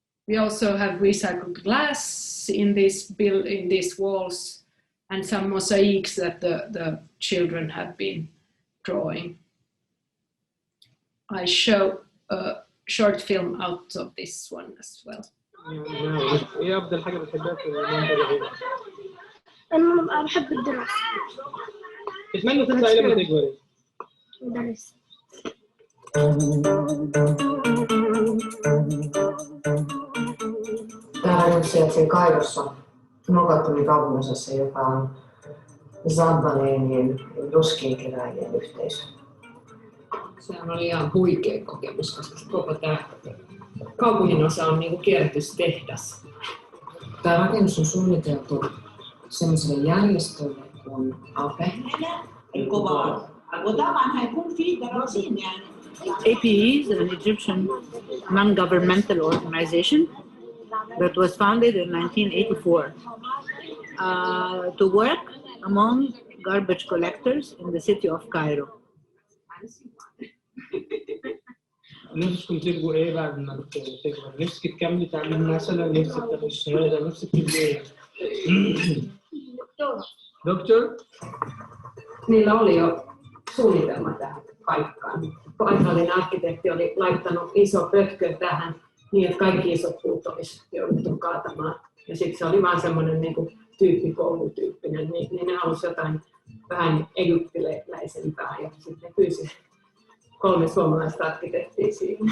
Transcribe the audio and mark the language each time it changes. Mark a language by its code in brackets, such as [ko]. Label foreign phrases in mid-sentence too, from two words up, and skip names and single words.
[en] We also have recycled glass in these walls, and some mosaics that the children have been drawing. I show a short film out of this one as well. [ar] ايه افضل حاجه بتحبها في المنطقه؟ انا بحب الدراسه. تتمنى تطلعي لما تكبري؟ مدرس. [fi] Täällä nyt sijaitsee Kairossa, Mokattomin kaupunginosassa, joka on Zambaleenien ruskiinkeräjien yhteisö. Sehän oli ihan huikea kokemus, koska koko tämä kaupunginosa on niinku kierrätystehdas. Tämä rakennus on suunniteltu sellaiselle järjestölle kuin APE. [en] APE is an Egyptian non-governmental organization that was founded in 1984 to work among garbage collectors in the city of Cairo. [ar] نفسكم تبقوا ايه بعد ما تكبر؟ نفسك تكملي تعليم مثلا، نفسك تاخدي الشهاده، نفسك تبقي ايه؟ دكتور؟ [fi] Niillä oli jo suunnitelma tähän paikkaan. Paikallinen arkkitehti oli laittanut iso pötkö tähän niin, että kaikki isot puut olisi jouduttu kaatamaan. Ja sitten se oli vaan semmoinen niin kuin tyyppikoulutyyppinen, niin ne halusi jotain vähän egyptiläisempää ja sitten pyysi 3 suomalaista arkkitehtiä siinä.